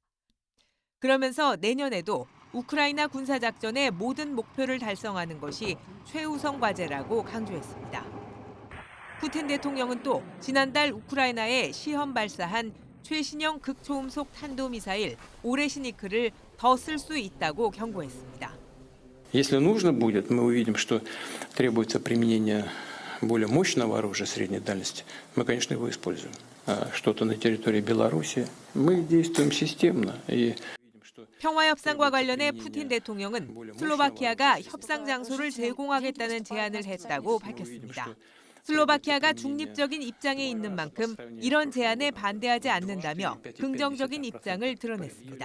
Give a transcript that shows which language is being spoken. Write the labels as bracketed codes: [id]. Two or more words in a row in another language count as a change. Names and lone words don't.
[ko] 그러면서 내년에도 우크라이나 군사작전의 모든 목표를 달성하는 것이 최우선 과제라고 강조했습니다. 푸틴 대통령은 또 지난달 우크라이나에 시험 발사한 최신형 극초음속 탄도미사일 오레시니크를 더 쓸 수 있다고 경고했습니다. [ru] Если нужно будет, мы увидим, что требуется применение более мощного оружия средней дальности, мы, конечно, его используем. Что-то на территории Беларуси, мы действуем системно. И [ko] 평화협상과 관련해 푸틴 대통령은 슬로바키아가 협상 장소를 제공하겠다는 제안을 했다고 밝혔습니다. 슬로바키아가 중립적인 입장에 있는 만큼 이런 제안에 반대하지 않는다며 긍정적인 입장을 드러냈습니다.